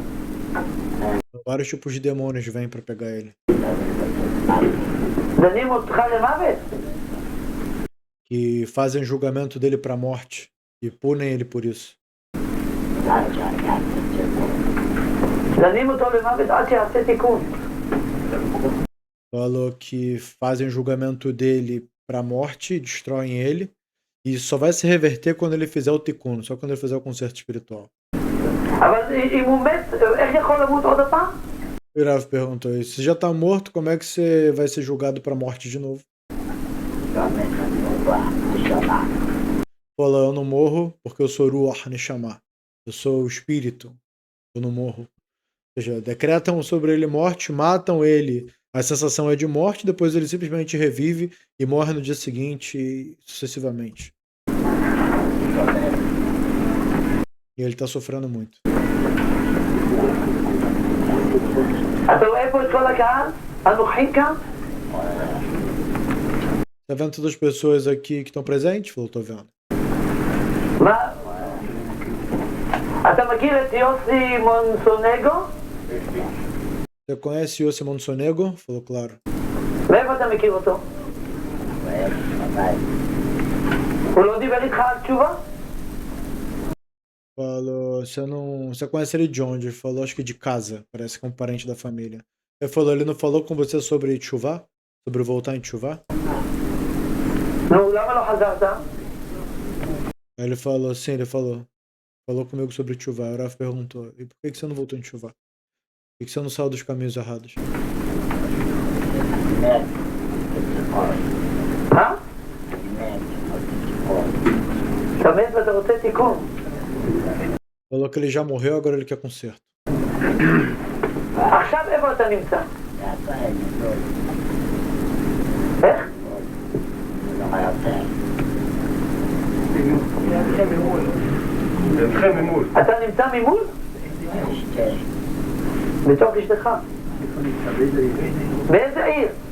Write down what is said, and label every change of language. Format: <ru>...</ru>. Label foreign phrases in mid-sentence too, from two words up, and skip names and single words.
<pt>Vários tipos de demônios vêm para pegar ele.</pt> <he>דנים אותך למוות?</he> <pt>Que fazem julgamento dele para a morte e punem ele por isso.</pt> <he>דנים אותו למוות עד שיעשה תיקון.</he> <pt>Falou que fazem julgamento dele para a morte, destroem ele, e só vai se reverter quando ele fizer o tikkun, só quando ele fizer o conserto espiritual.</pt> <he>אבל אם הוא מת, איך יכול למות עוד הפעם?</he> <pt>O Rav perguntou isso. Se já tá morto, como é que você vai ser julgado para a morte de novo? Falou, eu não morro porque eu sou</pt> <he>רוח נשמה.</he> <pt>Eu sou o espírito, eu não morro. Ou seja, decretam sobre ele morte, matam ele, a sensação é de morte, depois ele simplesmente revive e morre no dia seguinte e sucessivamente. E ele tá sofrendo muito.</pt> <he>אתה רואה פה את כל הקהל? הנוכחים כאן?</he> <pt>Tá vendo todas as pessoas aqui que estão presentes? Falou, tô vendo.</pt> <he>מה? אתה מכיר את יוסי מונסונגו?</he> <pt>Você conhece Yossi Monsonego? Falou, claro.</pt> <he>מאיפה אתה מכיר אותו? הוא לא דיבר איתך על תשובה?</he> <pt>Falou, você conhece ele de onde? Ele falou, acho que de casa. Parece que é um parente da família. Ele falou, ele não falou com você sobre Tchuvá? Sobre voltar em Tchuvá?</pt> <he>נו, למה לא חזרת?</he> <pt>Aí ele falou, sim, ele falou. Falou comigo sobre Tchuvá. O Rav perguntou, e por que você não voltou em Tchuvá? Por que você não saiu dos caminhos errados?</pt> <he>אה? אתה מת ואתה רוצה תיקון.</he> <pt>Falou que ele já morreu, agora ele quer conserto.</pt> <he>עכשיו איפה אתה נמצא? איך? אתה נמצא ממול? בתוך אשתך. באיזה עיר?</he>